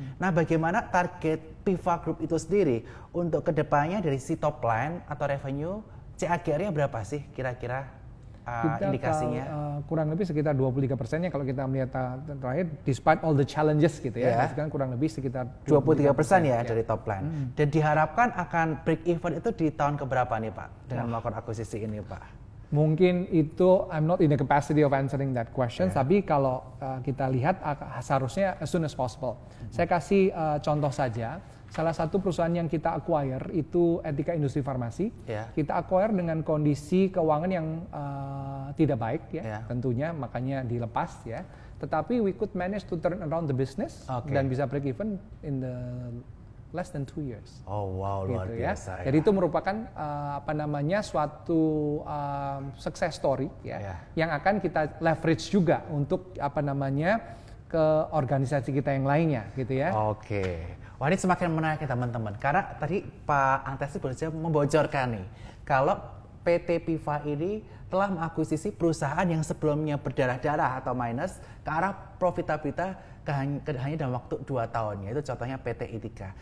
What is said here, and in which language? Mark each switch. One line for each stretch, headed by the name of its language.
Indonesian: Nah, bagaimana target PIVA Group itu sendiri untuk ke depannya dari si top line atau revenue CAGR-nya berapa sih kira-kira indikasinya? Kurang lebih sekitar 23%-nya kalau kita melihat terakhir,
English: despite all the challenges
Indonesian: gitu ya, kan kurang lebih sekitar 23% ya dari top line. Dan diharapkan akan break even itu di tahun keberapa nih Pak dengan melakukan akuisisi ini Pak? Mungkin itu
English: I'm not in the capacity of answering that question,
Indonesian: tapi kalau kita lihat seharusnya
English: as soon as possible.
Indonesian: Saya kasih contoh saja, salah satu perusahaan yang kita acquire itu Etika Industri Farmasi. Kita acquire dengan kondisi keuangan yang tidak baik ya, tentunya makanya dilepas ya. Tetapi
English: we could manage to turn around the business
Indonesian: dan bisa
English: break even in the less than 2 years. Oh wow,
Indonesian: gitu luar biasa. Ya. Jadi itu merupakan suatu success story ya, yang akan kita leverage juga untuk ke organisasi kita yang lainnya gitu ya. Oke. Wah, ini semakin menarik ya teman-teman. Karena tadi Pak Angtesi baru saja membocorkan nih, kalau PT PIVA ini telah mengakuisisi perusahaan yang sebelumnya berdarah-darah atau minus ke arah profitabilitas hanya dalam waktu 2 tahun, yaitu contohnya PT Etika.